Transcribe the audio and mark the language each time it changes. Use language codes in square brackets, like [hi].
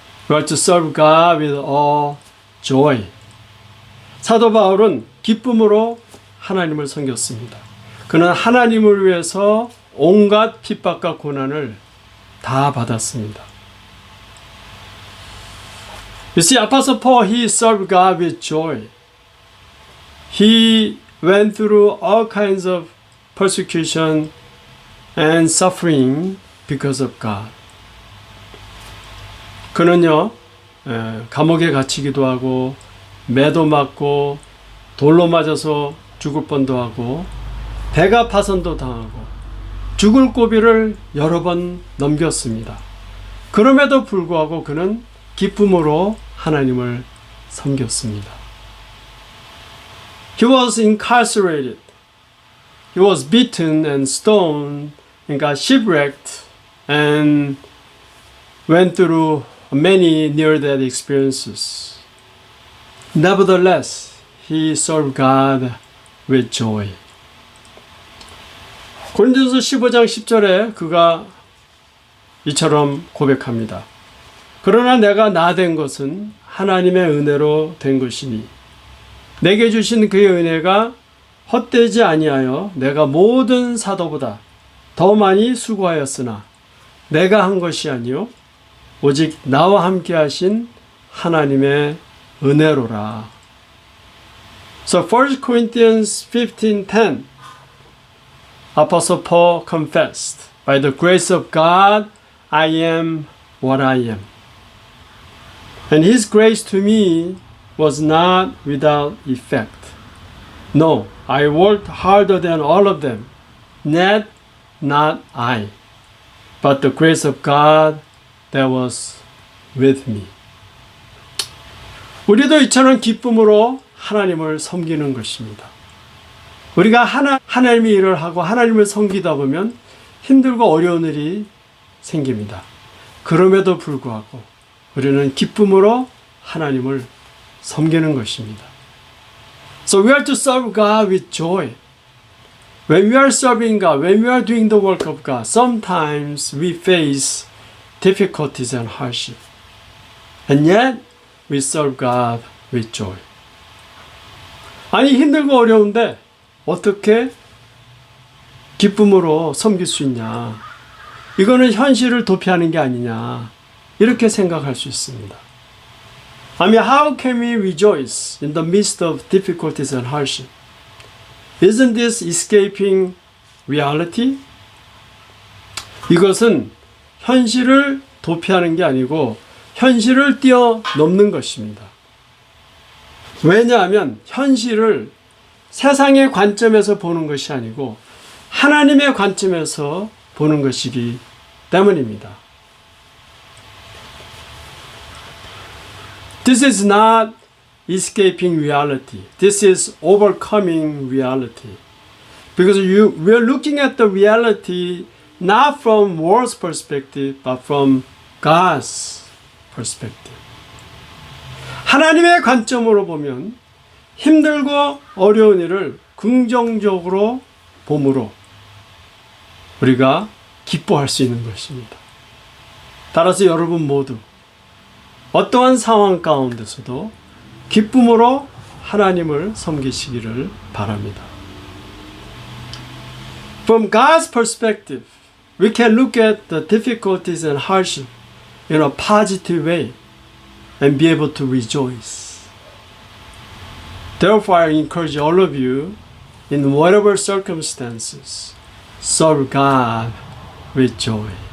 [en] We are to serve God with all joy. [ko] 사도 바울은 기쁨으로 하나님을 섬겼습니다. 그는 하나님을 위해서 온갖 핍박과 고난을 다 받았습니다. [en] You see, Apostle Paul, he served God with joy. He went through all kinds of persecution and suffering because of God. [ko] 그는요, 감옥에 갇히기도 하고, 매도 맞고, 돌로 맞아서 죽을 뻔도 하고, 배가 파손도 당하고, 죽을 고비를 여러 번 넘겼습니다. 그럼에도 불구하고 그는 기쁨으로 하나님을 섬겼습니다. [en] He was incarcerated. He was beaten and stoned and got shipwrecked and went through many near-death experiences. Nevertheless, he served God with joy. [ko] 고린도전서 15장 10절에 그가 이처럼 고백합니다. 그러나 내가 나 된 것은 하나님의 은혜로 된 것이니 내게 주신 그의 은혜가 헛되지 아니하여 내가 모든 사도보다 더 많이 수고하였으나 내가 한 것이 아니요 오직 나와 함께 하신 하나님의 은혜로라. [en] So 1 Corinthians 15:10 Apostle Paul confessed, by the grace of God, I am what I am. And his grace to me was not without effect. No, I worked harder than all of them, yet not I, but the grace of God that was with me. [ko] 우리도 이처럼 기쁨으로 하나님을 섬기는 것입니다. 우리가 하나님의 일을 하고 하나님을 섬기다 보면 힘들고 어려운 일이 생깁니다. 그럼에도 불구하고 우리는 기쁨으로 하나님을 섬기는 것입니다. [en] So we are to serve God with joy. When we are serving God, when we are doing the work of God, sometimes we face difficulties and hardship. And yet, we serve God with joy. [ko] 아니, 힘들고 어려운데 어떻게 기쁨으로 섬길 수 있냐? 이거는 현실을 도피하는 게 아니냐? 이렇게 생각할 수 있습니다. [en] I mean, how can we rejoice in the midst of difficulties and hardship? Isn't this escaping reality? [ko] 이것은 현실을 도피하는 게 아니고 현실을 뛰어넘는 것입니다. 왜냐하면 현실을 세상의 관점에서 보는 것이 아니고 하나님의 관점에서 보는 것이기 때문입니다. [en] This is not escaping reality. This is overcoming reality. Because we are looking at the reality not from world's perspective, but from God's perspective. [ko] 하나님의 관점으로 보면 힘들고 어려운 일을 긍정적으로 봄으로 우리가 기뻐할 수 있는 것입니다. 따라서 여러분 모두 어떠한 상황 가운데서도 기쁨으로 하나님을 섬기시기를 바랍니다. [en] From God's perspective, we can look at the difficulties and hardship in a positive way and be able to rejoice. Therefore, I encourage all of you, in whatever circumstances, serve God with joy.